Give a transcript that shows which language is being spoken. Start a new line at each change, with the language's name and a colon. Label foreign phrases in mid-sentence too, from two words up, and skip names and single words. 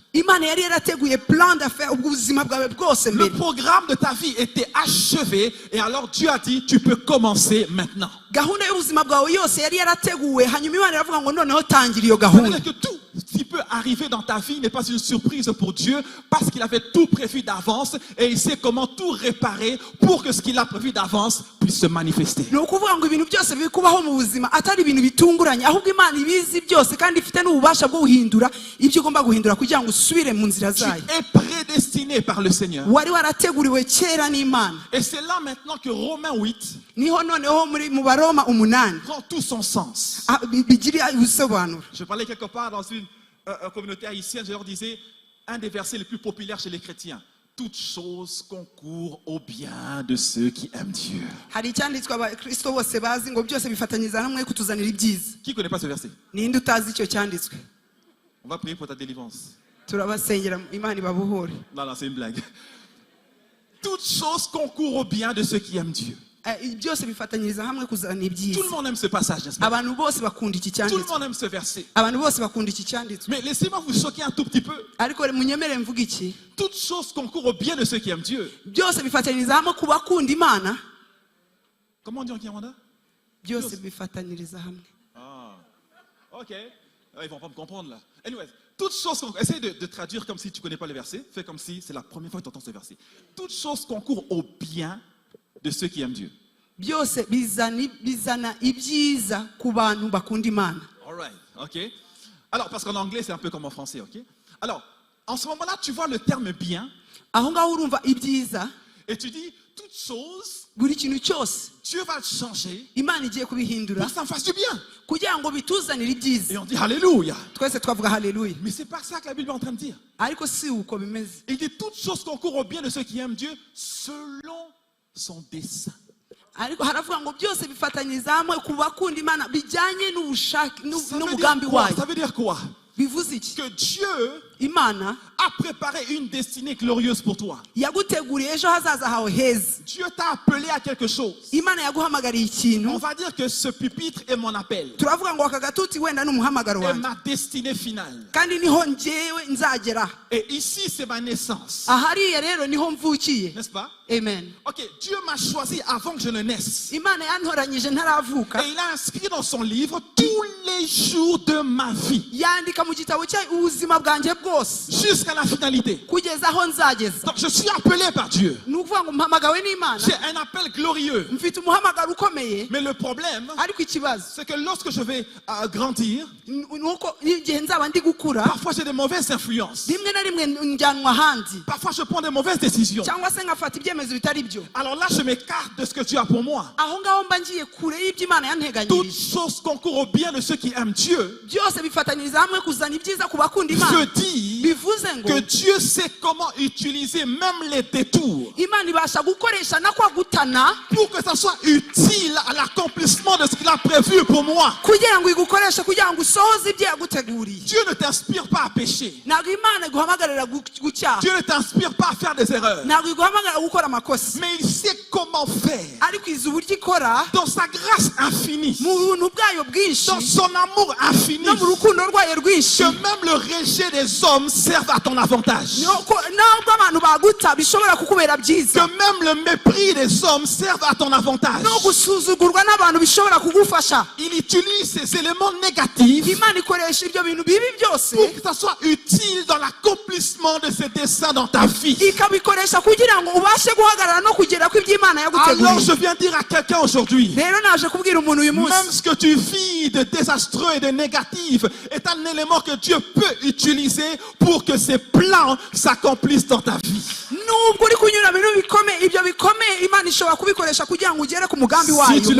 Kinyarwanda: imana yari yarateguye
French: plan d'affaires
Kinyarwanda: ubuzima bwawe bwose
French: Le
Kinyarwanda: mbere
French: programme de ta vie était achevé et alors Dieu a dit, tu peux commencer maintenant.
Kinyarwanda: gahunda y'ubuzima bwawe yose yari yarateguwe hanyuma imana iravuga ngo noneho tangira iyo
French: Ça veut
Kinyarwanda: gahunda
French: dire que tout ce qui peut arriver dans ta vie n'est pas une surprise pour Dieu parce qu'il avait tout prévu d'avance et il sait comment tout réparer pour que ce qu'il a prévu d'avance puisse se manifester.
Kinyarwanda: ni ukuvuga ngo ibintu byose biri kubaho mu buzima atari ibintu bitunguranye ahubwo imana ibizi byose kandi ifite n'ububasha bwo guhindura ibyo ugomba guhindura kugira ngo usubire mu nzira
French: Tu
Kinyarwanda: zayo
French: es prédestiné par le Seigneur.
Kinyarwanda: wari warateguriwe kera n'imana
French: Et c'est là maintenant que Romains 8
Kinyarwanda: niho noneho mu baroma 8
French: prend tout son sens.
Kinyarwanda: bigira ubusobanuro
French: Je parlais quelque part dans une communauté haïtienne, je leur disais, un des versets les plus populaires chez les chrétiens. Toutes choses concourent au bien de ceux qui aiment Dieu.
Kinyarwanda: hari icyanditswe abakristo bose bazi ngo byose bifatanyiriza hamwe kutuzanira ibyiza
French: Qui ne connaît pas ce verset?
Kinyarwanda: ninde utazi icyo cyanditswe
French: On va prier pour ta délivrance.
Kinyarwanda: turabasengera imana ibabohore
French: Non, non, c'est une blague. Toutes choses concourent au bien de ceux qui aiment Dieu.
Kinyarwanda: byose bifatanyiriza hamwe kuzana
French: Tout
Kinyarwanda: ibyiza
French: le monde aime ce passage, n'est-ce pas?
Kinyarwanda: abantu bose bakunda iki
French: Tout le
Kinyarwanda: cyanditswe
French: monde aime ce verset.
Kinyarwanda: abantu bose bakunda iki cyanditswe
French: Mais laissez-moi vous choquer un tout petit peu.
Kinyarwanda: ariko munyemere mvuga iki
French: Toutes choses concourent au bien de ceux qui aiment Dieu.
Kinyarwanda: byose bifatanyiriza hamwe ku bakunda imana
French: Comment on dit en Kinyarwanda?
Kinyarwanda: byose bifatanyiriza hamwe
French: Ah, ok. Ah, ils vont pas me comprendre là. Anyways, toutes choses concourent. Essaye de traduire comme si tu ne connais pas le verset. Fais comme si c'est la première fois que tu entends ce verset. Toutes choses concourent au bien de ceux qui aiment Dieu.
Kinyarwanda: byose bizana ibyiza ku bantu bakunda imana
English: All right,
French: ok. Alors, parce qu'en anglais, c'est un peu comme en français, ok. Alors, en ce moment-là, tu vois le terme bien
Kinyarwanda: aho ngaho urumva ibyiza
French: et tu dis, toutes choses,
Kinyarwanda: buri kintu cyose
French: Dieu va le changer
Kinyarwanda: imana igiye kubihindura
French: pour que ça me fasse du bien.
Kinyarwanda: kugira ngo bituzanire ibyiza
French: Et on dit, Alléluia.
Kinyarwanda: twese twavuga haleluya
French: Mais c'est pas ça que la Bible est en train de dire.
Kinyarwanda: ariko si uko bimeze
French: Il dit, toutes choses concourent au bien de ceux qui aiment Dieu selon son dessein.
Kinyarwanda: ariko haravuga ngo byose bifatanyiriza hamwe ku bakunda imana bijyanye n'ubushake
French: Ça
Kinyarwanda: n'umugambi
French: veut dire quoi?
Kinyarwanda: wayo
French: Ça veut dire quoi?
Kinyarwanda: bivuze iki
French: Que Dieu
Kinyarwanda: imana
French: a préparé une destinée glorieuse pour toi.
Kinyarwanda: yaguteguriye ejo hazaza hawe heza
French: Dieu t'a appelé à quelque chose.
Kinyarwanda: imana yaguhamagariye ikintu
French: On va dire que ce pupitre est mon appel.
Kinyarwanda: turavuga ngo aka gatuti wenda ni umuhamagaro
French: Et
Kinyarwanda: wanjye
French: ma destinée finale.
Kinyarwanda: kandi niho njyewe nzagera
French: Et ici, c'est ma naissance.
Kinyarwanda: ahariya rero niho mvukiye
French: N'est-ce pas?
Kinyarwanda: amen
French: Ok, Dieu m'a choisi avant que je ne naisse.
Kinyarwanda: imana yantoranyije ntaravuka
French: Et il a inscrit dans son livre tous les jours de ma vie.
Kinyarwanda: yandika mu gitabo cye ubuzima bwanjye bwose
French: Jusqu'à la finalité.
Kinyarwanda: kugeza aho nzageza
French: Donc je suis appelé par Dieu.
Kinyarwanda: ni ukuvuga ngo mpamagawe n'imana
French: J'ai un appel glorieux.
Kinyarwanda: mfite umuhamagaro ukomeye
French: Mais le problème,
Kinyarwanda: ariko ikibazo
French: c'est que lorsque je vais grandir,
Kinyarwanda: ni uko igihe nzaba ndi gukura
French: parfois j'ai des mauvaises influences.
Kinyarwanda: rimwe na rimwe njyanwa ahandi
French: Parfois je prends des mauvaises décisions.
Kinyarwanda: cyangwa se ngafata ibyemezo bitari byo
French: Alors là, je m'écarte de ce que Dieu a pour moi.
Kinyarwanda: aho ngaho mba ngiye kure y'ibyo imana
French: Toutes
Kinyarwanda: yanteganyirije
French: choses concourent au bien de ceux qui aiment Dieu.
Kinyarwanda: byose bifatanyiriza hamwe kuzana ibyiza ku bakunda imana
French: Veut dire
Kinyarwanda: bivuze ngo
French: que Dieu sait comment utiliser même les détours
Kinyarwanda: imana ibasha gukoresha no kwagutana
French: pour que ça soit utile à l'accomplissement de ce qu'il a prévu pour moi.
Kinyarwanda: kugira ngo igukoreshe kugira ngo usohoze ibyo yaguteguriye
French: Dieu ne t'inspire pas à pécher.
Kinyarwanda: ntabwo imana iguhamagarira gucyaha
French: Dieu ne t'inspire pas à faire des erreurs.
Kinyarwanda: ntabwo iguhamagarira gukora amakosa
French: Mais il sait comment faire.
Kinyarwanda: ariko izi uburyo ikora
French: Dans sa grâce infinie,
Kinyarwanda: mu buntu bwayo bwinshi
French: dans son amour infini,
Kinyarwanda: no mu rukundo rwayo rwinshi
French: que même le rejet des hommes serve à ton avantage.
Kinyarwanda: nubwo abantu baguta bishobora kukubera
French: Que
Kinyarwanda: byiza
French: même le mépris des hommes servent à ton avantage.
Kinyarwanda: no gusuzugurwa n'abantu bishobora kugufasha.
French: Il utilise ces éléments négatifs
Kinyarwanda: Imana ikoresha ibyo bintu bibi byose
French: pour que ça soit utile dans l'accomplissement de ses desseins dans ta vie.
Kinyarwanda: ikabikoresha kugira ngo ubashe guhagarara no kugera ku iby'Imana
French: Alors
Kinyarwanda: yaguteguriye.
French: je viens dire à quelqu'un aujourd'hui,
Kinyarwanda: Rero naje kubwira umuntu uyu munsi,
French: même ce que tu vis de désastreux et de négatif est un élément que Dieu peut utiliser pour que ses plans s'accomplissent dans ta vie.
Kinyarwanda: nubwo uri kunyura mu bintu bikomeye, ibyo bikomeye Imana ishobora kubikoresha kugira ngo ugere ku mugambi wayo.
French: Si tu le